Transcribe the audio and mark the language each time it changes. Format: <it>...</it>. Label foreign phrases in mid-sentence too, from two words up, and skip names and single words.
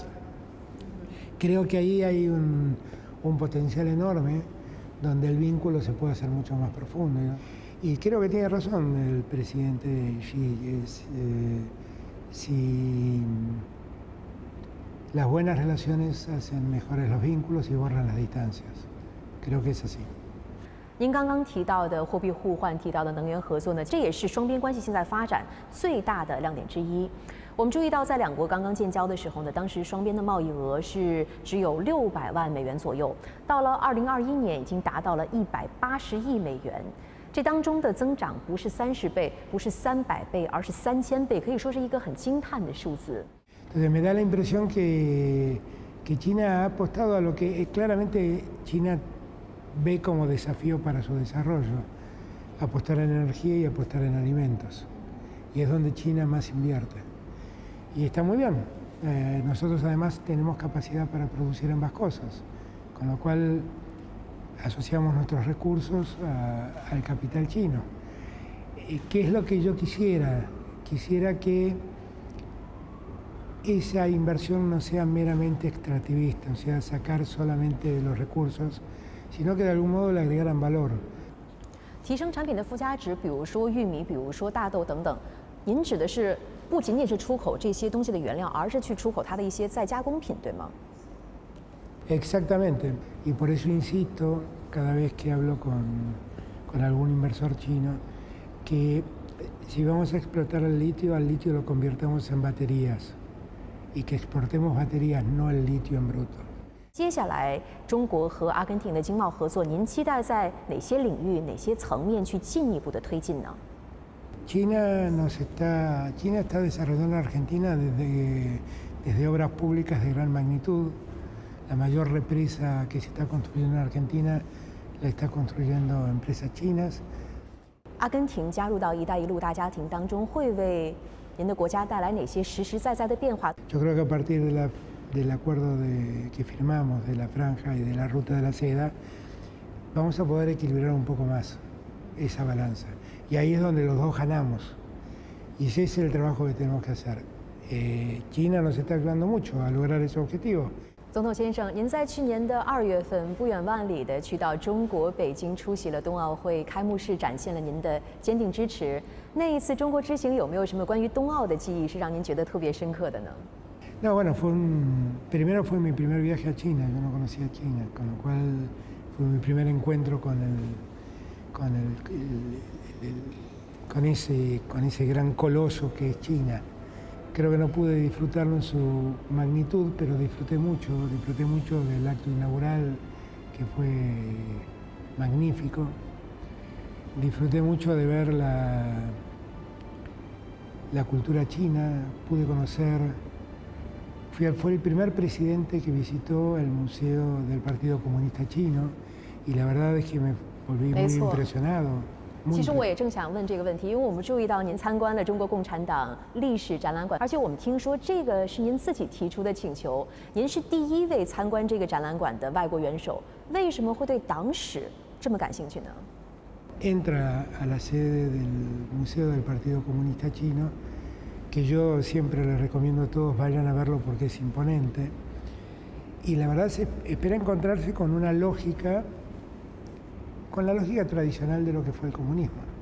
<es>Creo que ahí hay un potencial enorme donde el vínculo se puede hacer mucho más profundo, ¿no? Y creo que tiene razón el presidente Xi. Si las buenas relaciones hacen mejores los vínculos y borran las distancias. Creo que es así.</es> <zh>您刚刚提到的货币互换，提到的能源合作呢，这也是双边关系现在发展最大的亮点之一。我们注意到，在两国刚刚建交的时候呢，当时双边的贸易额是只有600万美元左右，到了2021年已经达到了180亿美元。这当中的增长不是30倍，不是300倍，而是3000倍，可以说是一个很惊叹的数字。</zh> <es>Entonces me da la impresión que China ha apostado a lo que claramente China ve como desafío para su desarrollo, apostar en energía y apostar en alimentos. Y es donde China más invierte. Y está muy bien. Nosotros además tenemos capacidad para producir ambas cosas, con lo cual asociamos nuestros recursos al capital chino. ¿Qué es lo que yo quisiera? Quisiera que esa inversión no sea meramente extractivista, o sea, sacar solamente de los recursos, sino que de algún modo le agregaran valor.</es> <zh>提升产品的附加值，比如说玉米，比如说大豆等等，您指的是不仅仅是出口这些东西的原料，而是去出口它的一些再加工品，对吗？</zh> <es>Exactamente, y por eso insisto cada vez que hablo con algún inversor chino que si vamos a explotar el litio, al litio lo convirtamos en baterías y que exportemos baterías, no el litio en bruto.</es> <zh>接下来，中国和阿根廷的经贸合作，您期待在哪些领域、哪些层面去进一步的推进呢？</zh> <es>China está desarrollando en Argentina desde obras públicas de gran magnitud. La mayor represa que se está construyendo en Argentina la está construyendo empresas chinas.</es> <zh>阿根廷加入到“一带一路”大家庭当中，会为您的国家带来哪些实实在在的变化？</zh> <es>Yo creo que a partir del acuerdo que firmamos de la franja y de la ruta de la seda, vamos a poder equilibrar un poco más esa balanza. Y ahí es donde los dos ganamos. Y ese es el trabajo que tenemos que hacer. China nos está ayudando mucho a lograr ese objetivo.</es> <zh>总统先生，您在去年的2月份不远万里的去到中国北京出席了冬奥会开幕式，展现了您的坚定支持。那一次中国之行有没有什么关于冬奥的记忆是让您觉得特别深刻的呢？</zh> <es>No, bueno, primero fue mi primer viaje a China, yo no conocía China, con lo cual fue mi primer encuentro con ese gran coloso que es China. Creo que no pude disfrutarlo en su magnitud, pero disfruté mucho del acto inaugural, que fue magnífico. Disfruté mucho de ver la cultura china, pude conocer. Fue el primer presidente que visitó el Museo del Partido Comunista Chino y la verdad es que me volví muy impresionado.</es> <zh>其实我也正想问这个问题，因为我们注意到您参观了中国共产党历史展览馆，而且我们听说这个是您自己提出的请求，您是第一位参观这个展览馆的外国元首，为什么会对党史这么感兴趣呢？</zh> <es>Entra a la sede del Museo del Partido Comunista Chino, que yo siempre les recomiendo a todos vayan a verlo porque es imponente, y la verdad se espera encontrarse con una lógica, con la lógica tradicional de lo que fue el comunismo.</es>